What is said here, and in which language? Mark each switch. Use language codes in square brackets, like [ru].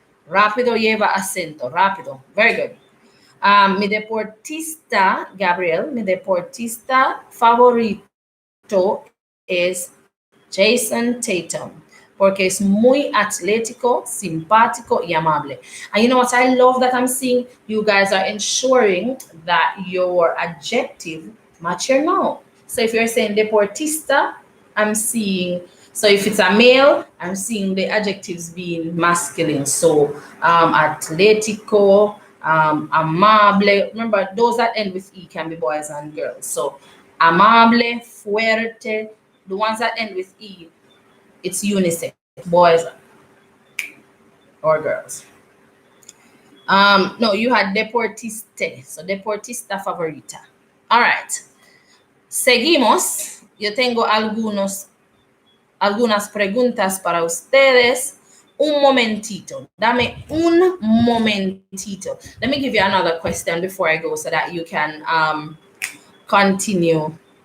[es] Rápido lleva acento, rápido. [en] Very good. [es] Mi deportista, Gabriel, mi deportista favorito es Jason Tatum, porque es muy atlético, simpático y amable. [en] And you know what I love that I'm seeing? You guys are ensuring that your adjective match your noun. So if you're saying deportista, I'm seeing, so if it's a male, I'm seeing the adjectives being masculine. [es] So atlético, amable. [en] Remember, those that end with E can be boys and girls. So amable, fuerte. The ones that end with E, it's unisex, boys or girls. No, you had deportiste. So [es] deportista favorita. [en] All right. [es] Seguimos. Yo tengo algunas preguntas para ustedes. Un momentito. Dame un momentito. [en] Let me give you another question before I go so that you can continue.